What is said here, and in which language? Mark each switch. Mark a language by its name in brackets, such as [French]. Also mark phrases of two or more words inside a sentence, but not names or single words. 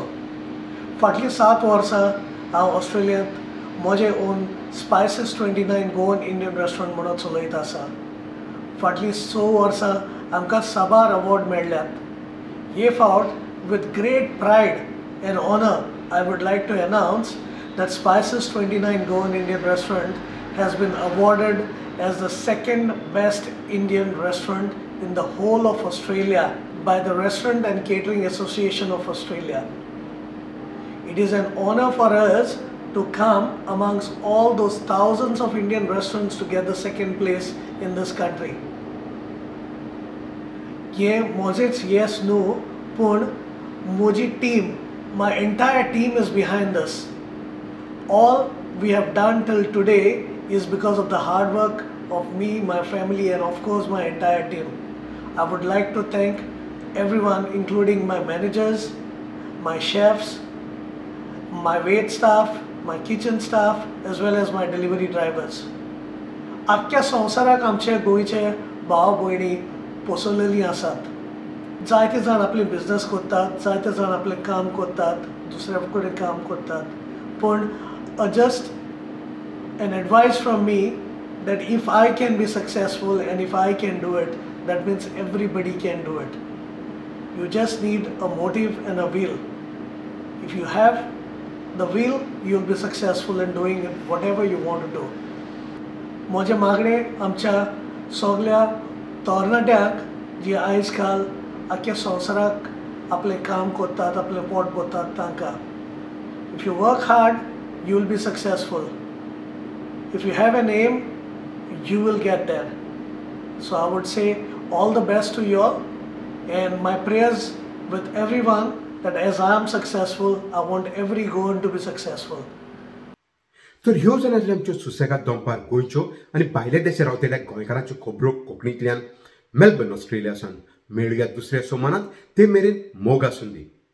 [Konkani] फाटलीं 7 वर्सां हांव ऑस्ट्रेलियांत म्हजें ओन स्पायसीस 29 गोवन इंडियन रेस्टॉरंट म्हणून चलयत आसा. फाटलीं 6 वर्सां आमकां साबार अवॉर्ड मेळ्ळ्यात. हे फावट [English] with great pride and honour I would like to announce that Spices 29 Goan Indian Restaurant has been awarded as the 2nd best Indian restaurant in the whole of Australia by the Restaurant and Catering Association of Australia. It is an honor for us to come amongst all those thousands of Indian restaurants to get the second place in this country. [Konkani] ये मोजेच [English] yes no, [Konkani] पण मोजी [English] team, my entire team is behind this. All we have done till today is because of the hard work of me, my family, and of course my entire team. I would like to thank everyone, including my managers, my chefs, my wait staff, my kitchen staff, as well as my delivery drivers. [Konkani] आख्या संवसाराक आमचे गोंयचे भाव भयणी पोसलेली आसात. जायते जाण आपले बिझनेस करतात, जायते जाण आपले काम करतात, दुसऱ्या कडेन काम करतात. [English] पण just an advice from me that if I can be successful and if I can do it, that means everybody can do it. You just need a motive and a will. If you have the will, you'll be successful in doing it, whatever you want to do. [Konkani] म्हजे मागणे आमच्या सगळ्या तरणाट्यांक जी आयज काल आख्या संवसाराक आपले काम करतात, आपले पोट भरतात तांकां. [English] If you work hard, you will be successful. If you have an aim, you will get there. So I would say all the best to you all, and my prayers with everyone that as I am successful, I want every Goan to be successful. [Konkani] तर ह्यो जावन आसले आमच्यो सुसेगाद दनपार गोंयच्यो आनी भायल्या देशांत रावतल्या गोंयकारांच्यो खबरो कोंकणींतल्यान मेलबर्न ऑस्ट्रेलियासान. मेळुया दुसऱ्या सोमानात. ते मेरेन मोग आसूं दी.